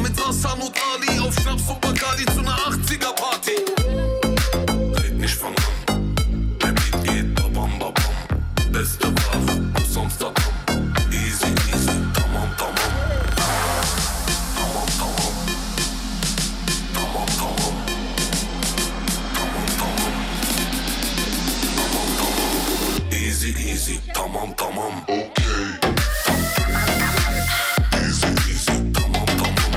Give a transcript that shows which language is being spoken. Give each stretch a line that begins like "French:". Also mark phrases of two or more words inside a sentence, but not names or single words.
German: Hassan und Ali auf Schnaps und Bacardi zu einer 80er Party. Red nicht von an, der Beat geht babam babam. Beste Waffe aus Amsterdam.
English: Easy, easy,
Turkish: tamam, tamam. Tamam, tamam. Tamam, tamam. Tamam, tamam. Tamam, tamam.
English: Easy, easy,
Turkish: tamam, tamam. Okay.
English: Easy, easy,
Turkish: tamam, tamam.